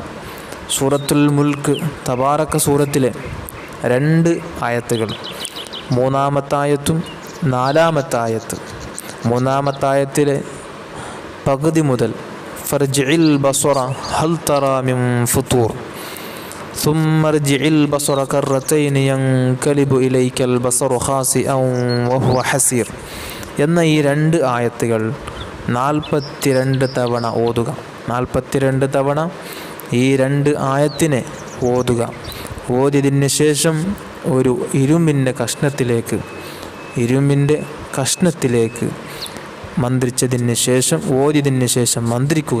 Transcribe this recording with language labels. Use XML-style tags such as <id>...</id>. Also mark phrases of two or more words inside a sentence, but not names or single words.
<ml>സൂറത്തുൽ മുൽക്ക് തബാറക സൂറത്തിലെ 2 ആയത്തുകൾ, 3-ാമത്തായത്തും 4-ാമത്തായത്ത്. 3-ാമത്തായത്തിലെ പകുതി മുതൽ</ml> <ar>فارجع البصر هل ترى من فطور ثم ارجع البصر كرتين ينقلب إليك البصر خاسئا وهو حسير</ar> <ml>എന്ന ഈ 2 ആയത്തുകൾ 42 തവണ ഓതുക. 42 തവണ ഈ 2 ആയത്തിനെ ഓതുക. ഓതിയതിന് ശേഷം ഒരു ഇരുമ്പിൻ്റെ കഷ്ണത്തിലേക്ക് മന്ത്രിച്ചതിന് ശേഷം ഓതിയതിന് ശേഷം മന്ത്രിക്കുക.</ml>